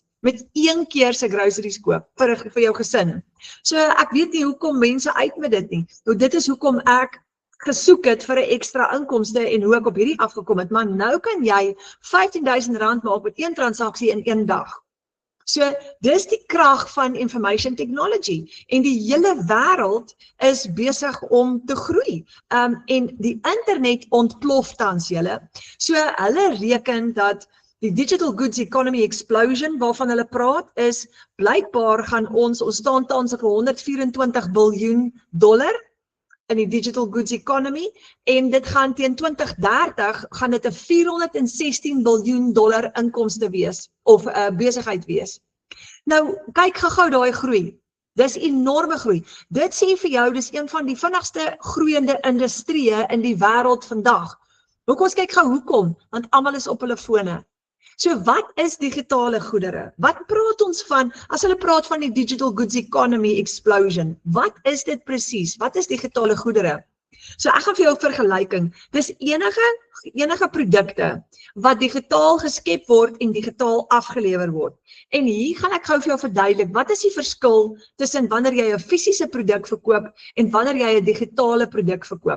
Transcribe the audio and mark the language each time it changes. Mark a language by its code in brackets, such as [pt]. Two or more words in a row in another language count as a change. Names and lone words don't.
[af] Met een keer se groceries koop vir jou gesin. So ek weet nie hoekom mense uit met dit nie. Nou dit is hoekom ek gesoek het vir 'n ekstra inkomste en hoe ek op hierdie afgekom het, maar nou kan jy R15.000 maak met een transaksie in een dag. So dis die krag van [en] information technology [af] en die hele wêreld is besig om te groei. En die internet ontplof tans julle. So hulle reken dat die [en] digital goods economy explosion [af] waarvan hulle praat is blykbaar gaan ons staan tans op $124 biljoen in die [en] digital goods economy [af] en dit gaan teen 2030 gaan dit 'n $416 biljoen inkomste wees of besigheid wees. Nou kyk gou daai groei. Dis enorme groei. Dit sê vir jou, dis een van die vinnigste groeiende industrieë in die wêreld vandag. Hoekom ons kyk gou hoekom? Want almal is op hulle fone. So wat is digitale goedere? Wat praat ons van, as hulle praat van die [en] digital goods economy explosion, [af] wat is dit presies? Wat is digitale goedere? So ek gaan vir jou 'n vergelyking. Dis enige produkte wat digitaal geskep word en digitaal afgelewer word. En hier gaan ek gou vir jou verduidelik, wat is die verskil tussen wanneer jy 'n fisiese produk verkoop en wanneer jy 'n digitale produk verkoop.